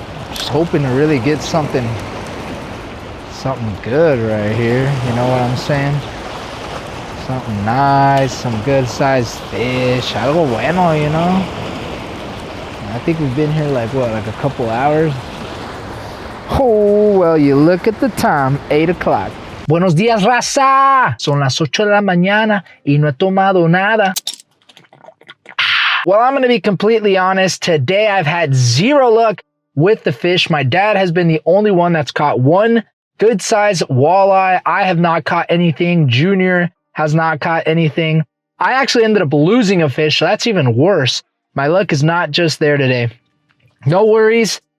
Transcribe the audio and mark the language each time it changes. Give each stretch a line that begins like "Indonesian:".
English: Just hoping to really get something good right here. You know what I'm saying? Something nice, some good sized fish.
Spanish: Algo bueno,
English: you know? I think we've been here like a couple hours. Oh, well, you look at the time, 8 o'clock.
Spanish: Buenos días, raza. Son las 8 de la mañana y no he tomado nada.
English: Well, I'm going to be completely honest. Today, I've had zero luck with the fish. My dad has been the only one that's caught one good size walleye. I have not caught anything. Junior has not caught anything. I actually ended up losing a fish, so that's even worse. My luck is not just there today. No worries.